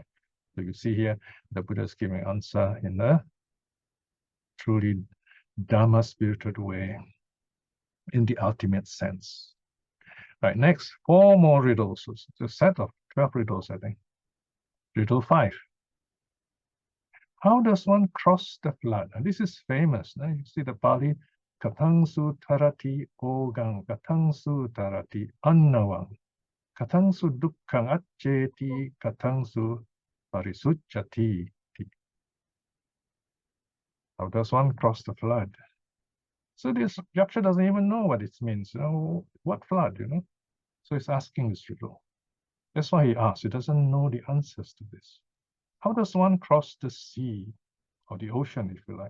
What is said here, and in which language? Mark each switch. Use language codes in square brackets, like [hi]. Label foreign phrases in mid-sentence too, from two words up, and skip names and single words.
[en] So you see here, the Buddha is giving answer in a truly Dhamma-spirited way, in the ultimate sense. Right, next, 4 more riddles. So it's a set of 12 riddles, I think. Riddle 5. How does one cross the flood? And this is famous. No? [pi] You see the Pali, Katangsu tarati ogang, Katangsu tarati annavang, Katangsu dukkang accheti, Katangsu parisucchati. [en] How does one cross the flood? So this yaksha doesn't even know what it means. You know, what flood, you know? So he's asking this riddle. That's why he asks. He doesn't know the answers to this. How does one cross the sea or the ocean, if you like?